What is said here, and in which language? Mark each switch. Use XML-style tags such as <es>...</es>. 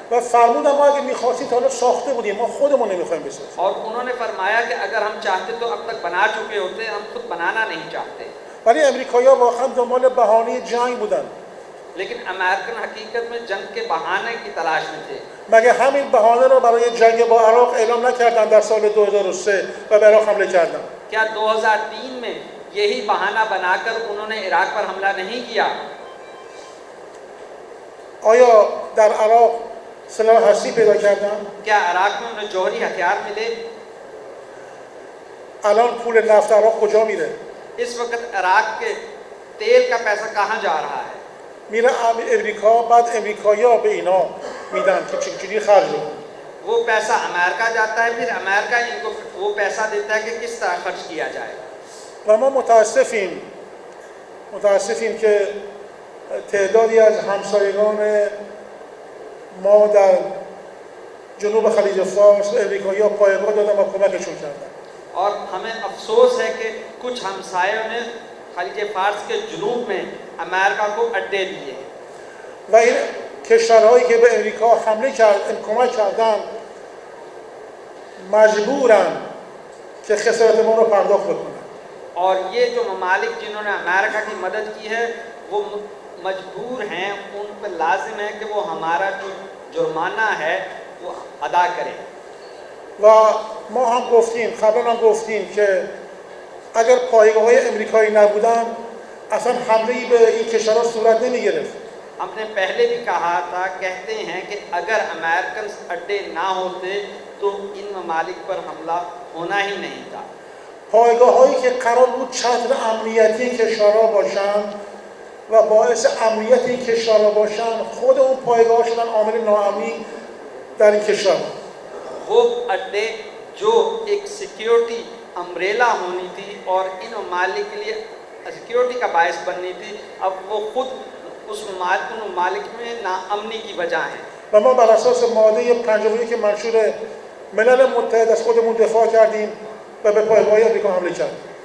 <fa>و فرمودن ما اگه می‌خواستید حالا ساخته بودیم، ما خودمون نمی‌خوایم بسازیم.</fa> <hi>और उन्होंने फरमाया कि अगर हम चाहते तो अब तक बना चुके होते, हम खुद बनाना नहीं चाहते।</hi> <fa>ولی امریکایی‌ها واقعا دنبال بهانه جنگ بودن.</fa> <hi>लेकिन अमेरिकन हकीकत में जंग के बहाने की तलाश में थे।</hi> <fa>مگه همین بهانه رو برای جنگ با عراق اعلام نکردن در سال 2003 و به عراق حمله کردن؟</fa> <hi>क्या 2003 में यही बहाना बनाकर उन्होंने इराक पर हमला नहीं किया?</hi> <fa>آیا در عراق سلاح هستی پیدا کردن؟</fa> <hi>क्या इराक में उन्हें जौहरी हथियार मिले?</hi> <fa>الان پول نفت عراق کجا میره؟</fa> <hi>इस वक्त इराक के तेल का पैसा कहाँ जा रहा है?</hi> <fa>میره امریکا، بعد امریکایی‌ها به اینا میدن که چجوری خرج کنن.</fa> <hi>वो पैसा अमेरिका जाता है, फिर अमेरिका इनको वो पैसा देता है कि किस तरह खर्च किया जाए।</hi> <fa>و ما متاسفیم که تعدادی از همسایگان ما در جنوب خلیج فارس امریکایی‌ها پایگاه دادن و کمکشون کردن.</fa> <hi>और हमें अफसोस है कि कुछ हमसायों ने खलीज फार्स के जुनूब में अमेरिका को अड्डे दिए</hi> <fa>و این کشورهایی که به امریکا حمله کردن، کمک کردن، مجبورن که خسارت ما رو پرداخت بکنن.</fa> <hi>और ये जो ममालिक जिन्होंने अमेरिका की मदद की है वो मजबूर हैं, उन पर लाजिम है कि वो हमारा जो जुर्माना है वो अदा करें।</hi> <fa>و ما هم گفتیم، قبلا هم گفتیم که اگر پایگاه‌های امریکایی نبودن اصلا حمله‌ای به این کشورها صورت نمی‌گرفت.</fa> <hi>हमने पहले भी कहा था, कहते हैं कि अगर अमेरिकन अड्डे ना होते तो इन ममालिक पर हमला होना ही नहीं था।</hi> <fa>پایگاه‌هایی که قرار بود چتر امنیتی کشورها باشن و باعث امنیت این کشورها باشن، خود اون پایگاه‌ها شدن عامل ناامنی در این کشور.</fa> <hi>वो अड्डे जो एक सिक्योरिटी अम्ब्रेला होनी थी और इन ममालिक के लिए सिक्योरिटी का बायस बननी थी, अब वो खुद उन ममालिक में नाअमनी की वजह है।</hi> <fa>و ما بر اساس ماده 51 منشور ملل متحد از خودمون دفاع کردیم و به پایگاه‌های امریکا حمله کردیم.</fa>